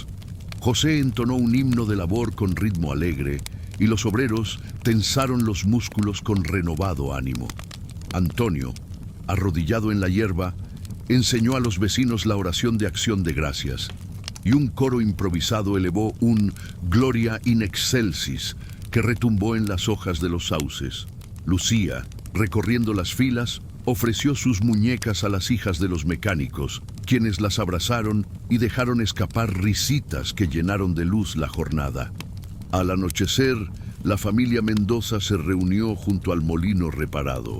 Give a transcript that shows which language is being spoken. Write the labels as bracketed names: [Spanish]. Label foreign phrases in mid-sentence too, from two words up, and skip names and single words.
[Spanish] José entonó un himno de labor con ritmo alegre y los obreros tensaron los músculos con renovado ánimo. Antonio, arrodillado en la hierba, enseñó a los vecinos la oración de acción de gracias y un coro improvisado elevó un Gloria in excelsis que retumbó en las hojas de los sauces. Lucía, recorriendo las filas, ofreció sus muñecas a las hijas de los mecánicos, quienes las abrazaron y dejaron escapar risitas que llenaron de luz la jornada. Al anochecer, la familia Mendoza se reunió junto al molino reparado.